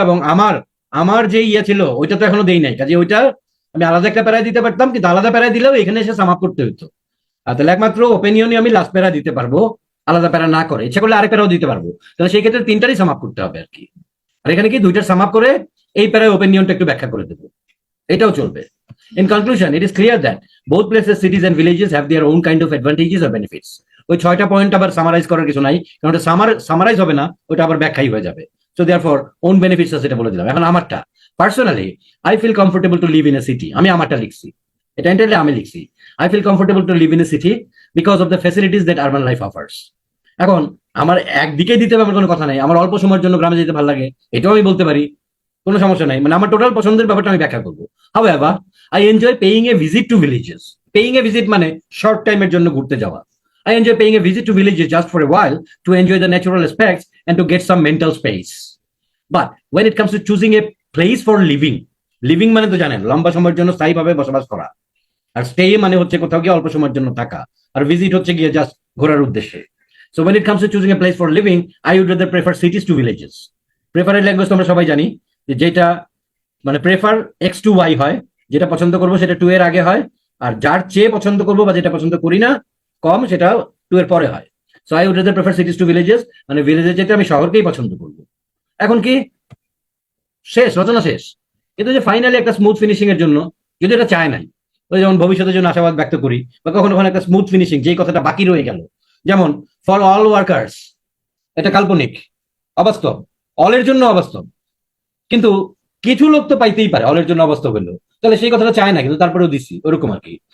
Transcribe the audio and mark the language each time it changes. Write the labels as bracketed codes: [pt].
[bn] এবং আমার আমার যে ইয়ে ছিল ওইটা তো এখনো দেই নাই, কাজে ওইটা আমি আলাদা একটা প্যারায় দিতে পারতাম, কিন্তু আলাদা প্যারায় দিলেও এখানে এসে সাম আপ করতে হতো। আর তাহলে একমাত্র ওপিনিয়নই আমি লাস্ট প্যারা দিতে পারবো, আলাদা প্যারা না করে। ইচ্ছা করলে আরেক প্যারাও দিতে পারবো, তাহলে সেই ক্ষেত্রে তিনটারই সাম আপ করতে হবে আর কি। আর এখানে কি দুইটার সাম আপ করে এই প্যারায় ওপিনিয়নটা একটু ব্যাখ্যা করে দেবো, এটাও চলবে। [en] In conclusion, it is clear that both places, cities and villages have their own kind of advantages or benefits. [bn] ওই 6টা পয়েন্ট আবার সামারাইজ করার কিছু নাই, কারণ ওটা সামারাইজ হবে না, ওটা আবার ব্যাখ্যাই হয়ে যাবে। [en] so therefore own benefits [bn] আছে, এটা বলে দিলাম। এখন আমারটা, [en] Personally I feel comfortable to live in a city. [bn] আমি আমারটা লিখছি, এটা এন্টারলি আমি লিখছি। [en] I feel comfortable to live in a city because of the facilities that urban life offers. [bn] এখন আমার একদিকে দিতে হবে আমার কোনো কথা নাই, আমার অল্প সময়ের জন্য গ্রামে যেতে ভালো লাগে, এটাও আমি বলতে পারি, কোনো সমস্যা নাই। মানে আমার টোটাল পছন্দের ব্যাপারটা আমি ব্যাখ্যা করবো। [en] However, I enjoy paying a visit to villages. [bn] Paying a visit মানে শর্ট টাইমের জন্য ঘুরতে যাওয়া। [en] I enjoy paying a visit to villages just for a while to enjoy the natural aspects and to get some mental space. But when it comes to choosing a place for living, [bn] living মানে তো জানেন লম্বা সময়ের জন্য স্থায়ীভাবে বসবাস করা, আর stay মানে হচ্ছে কোথাও গিয়ে অল্প সময়ের জন্য থাকা, আর ভিজিট হচ্ছে গিয়ে জাস্ট ঘোরার উদ্দেশ্যে। [en] So when it comes to choosing a place for living, I would rather prefer cities to villages. [bn] Preferred language তো আমরা সবাই জানি, যেটা মানে [en] prefer X to Y [bn] হয়, যেটা পছন্দ করবো সেটা 2 এর আগে হয়, আর যার চেয়ে পছন্দ করবো বা যেটা পছন্দ করি না কম, সেটা 2 এর পরে হয়। [en] so I would rather prefer cities to villages, [bn] মানে ভিলেজে যেতে আমি শহরকেই পছন্দ করবো। এখন কি শেষ, রচনা শেষ। কিন্তু যে ফাইনালি একটা স্মুথ ফিনিশিং এর জন্য, যদি এটা চায় নাই, ওই যেমন ভবিষ্যতের জন্য আশাবাদ ব্যক্ত করি, বা কখনো কখনো একটা স্মুথ ফিনিশিং, যেই কথাটা বাকি রয়ে গেল, যেমন ফর অল ওয়ার্কার্স, এটা কাল্পনিক, অবাস্তব, অলের জন্য অবাস্তব, কিন্তু কিছু লোক তো পাইতেই পারে অলের জন্য অবাস্তব হলেও, তাহলে সেই কথাটা চায় না, কিন্তু তারপরেও দিছি, ওরকম আর কি।